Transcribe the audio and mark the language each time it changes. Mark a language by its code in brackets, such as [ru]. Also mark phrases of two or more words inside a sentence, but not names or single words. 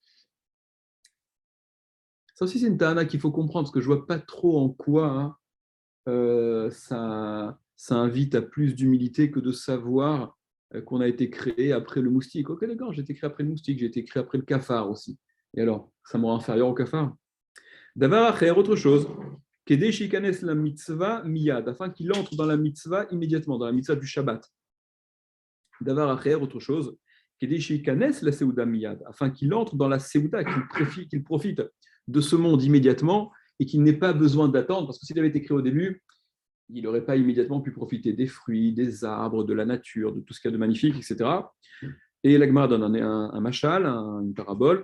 [fr] Ça aussi, c'est une ta'ana qu'il faut comprendre, parce que je ne vois pas trop en quoi ça invite à plus d'humilité que de savoir qu'on a été créé après le moustique. Ok, d'accord, j'ai été créé après le moustique, j'ai été créé après le cafard aussi. Et alors, ça me rend inférieur au cafard. D'avoir à autre chose. [he] כדי שיכנס למצוה מיד, [fr] afin qu'il entre dans la mitzvah immédiatement, dans la mitzvah du Shabbat. D'avoir à autre chose. [he] כדי שיכנס לסעודה מיד, [fr] afin qu'il entre dans la seuda, qu'il profite de ce monde immédiatement et qu'il n'ait pas besoin d'attendre, parce que s'il avait été créé au début, il n'aurait pas immédiatement pu profiter des fruits, des arbres, de la nature, de tout ce qu'il y a de magnifique, etc. Et la Gemara donne un machal, une parabole.